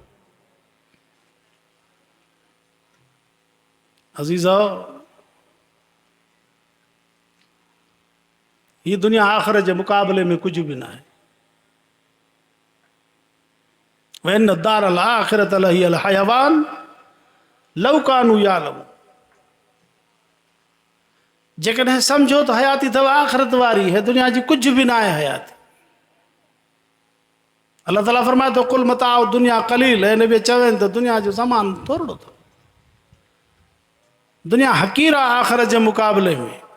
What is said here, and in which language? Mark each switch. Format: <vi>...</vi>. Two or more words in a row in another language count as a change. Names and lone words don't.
<sd>अज़ीज़ो, हीअ दुनिया आख़िरत जे मुक़ाबले में कुझु बि न आहे।</sd> <ar>وإن الدار الآخرة لهي الحيوان لو كانوا يعلمون.</ar> <sd>जेकॾहिं सम्झो त हयाती अथव आख़िरत वारी, हे दुनिया जी कुझु बि न आहे हयाती।</sd> <ar>الله تعالى</ar> <sd>फरमाए थो</sd> <ar>قل متاع الدنيا قليل,</ar> <sd>हिन बि चवनि त दुनिया जो सामान थोरो अथव। दुनिया हक़ीर आहे आख़िरत जे मुक़ाबले में।</sd>